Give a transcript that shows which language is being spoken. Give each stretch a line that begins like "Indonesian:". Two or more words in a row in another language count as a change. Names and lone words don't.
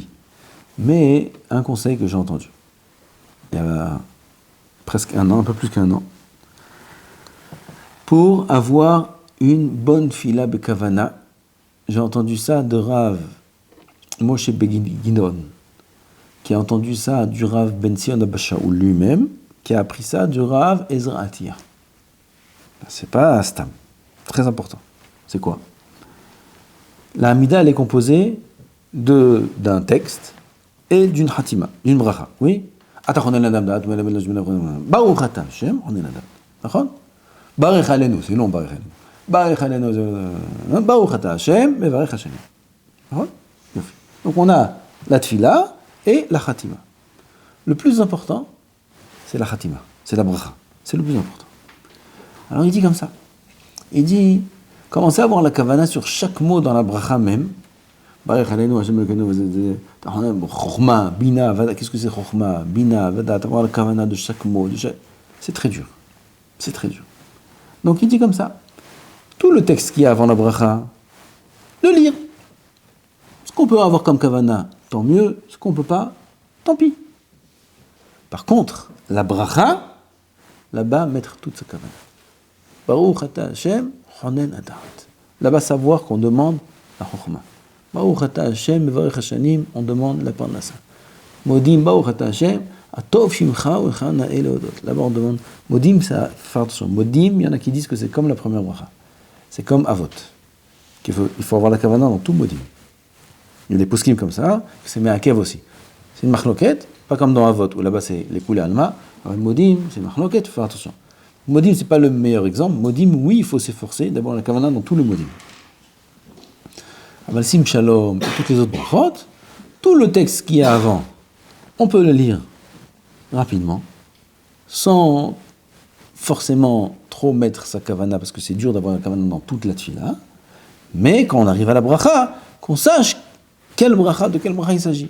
French: Mais un conseil que j'ai entendu, il y a presque un an, un peu plus qu'un an, pour avoir une bonne
Hebrew: תפילה בכוונה,
French: j'ai entendu ça de Rav Moshe Beginon, qui a entendu ça du Rav Ben Sion Abba Shaul lui-même, qui a appris ça du Rav Ezra Atiyah. C'est pas Stam. Très important. C'est quoi? La Hamida, elle est composée d'un texte et d'une Hatima, d'une bracha. Oui?
Hebrew: ברוך אתה השם,
French: on est là. D'accord?
Hebrew: ברך עלינו,
French: c'est long,
Hebrew: ברך עלינו. ברך עלינו, ברוך אתה השם, מברך השנים.
French: D'accord? Donc on a la tfila et la Hatima. Le plus important, c'est la Hatima, c'est la bracha. C'est le plus important. Alors il dit comme ça. Il dit, commencez à avoir la kavana sur chaque mot dans la bracha même.
Hebrew: חכמה, בינה, ודעת.
French: Qu'est-ce que c'est
Hebrew: חכמה, בינה, ודעת?
French: Avoir la kavana de chaque mot. C'est très dur. C'est très dur. Donc il dit comme ça. Tout le texte qu'il y a avant la bracha, le lire. Ce qu'on peut avoir comme kavana, tant mieux. Ce qu'on ne peut pas, tant pis. Par contre, la bracha, là-bas, mettre toute sa kavana.
Hebrew: ברוך אתה השם, חונן הדעת.
French: Là-bas, savoir qu'on demande la chokhma.
Hebrew: ברוך אתה השם, מברך השנים,
French: on demande la parnassa.
Hebrew: מודים, ברוך אתה השם, הטוב שמך ולך נאה להודות.
French: Là-bas, on demande. Modim, ça, faire attention. Modim, il y en a qui disent que c'est comme la première bracha. C'est comme avot. Il faut avoir la kavana dans tout modim. Il y a des poskim comme ça, c'est me'akev aussi. C'est une machloket, pas comme dans avot, où là-bas c'est les
Aramaic: כולי עלמא.
French: Alors, modim, c'est une machloket, il faut faire attention. Modim, c'est pas le meilleur exemple. Modim, oui, il faut s'efforcer d'avoir la kavana dans tout le modim.
Hebrew: אבל שים שלום
French: et toutes les autres brachot, tout le texte qu'il y a avant, on peut le lire rapidement, sans forcément trop mettre sa kavana, parce que c'est dur d'avoir la kavana dans toute la tfila. Mais quand on arrive à la bracha, qu'on sache de quelle bracha il s'agit.